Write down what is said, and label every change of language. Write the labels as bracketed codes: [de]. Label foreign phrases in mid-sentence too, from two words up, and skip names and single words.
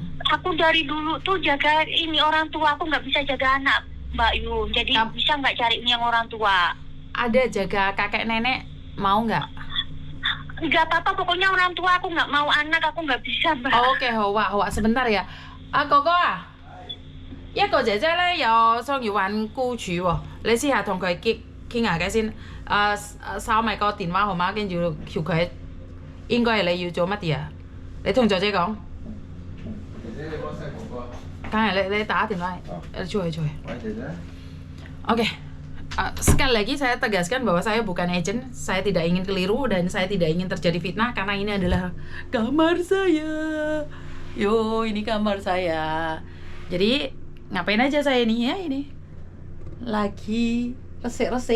[id] Aku dari dulu tuh jaga ini orang tua, aku nggak bisa jaga anak Mbak Yun. Jadi bisa nggak cari ini yang orang tua? Ada jaga kakek nenek, mau nggak? Nggak apa-apa, pokoknya orang tua aku nggak mau anak, aku nggak bisa Mbak. Oke, Hoa, sebentar ya. [yue] 哥哥啊，一個姐姐咧有想要揾僱主喎，你試下同佢傾下偈先。收埋個電話號碼，跟住叫佢應該係你要做乜嘢啊？你同姐姐講。姐姐，你幫曬哥哥。梗係你打電話，出去。喂，姐姐。Oke. [id] Sekali lagi saya tegaskan bahwa saya bukan agent, saya tidak ingin keliru dan saya tidak ingin terjadi fitnah karena ini adalah kamar saya. Yo, ini kamar saya. Jadi ngapain aja saya ini ya ini? Lagi resik-resik.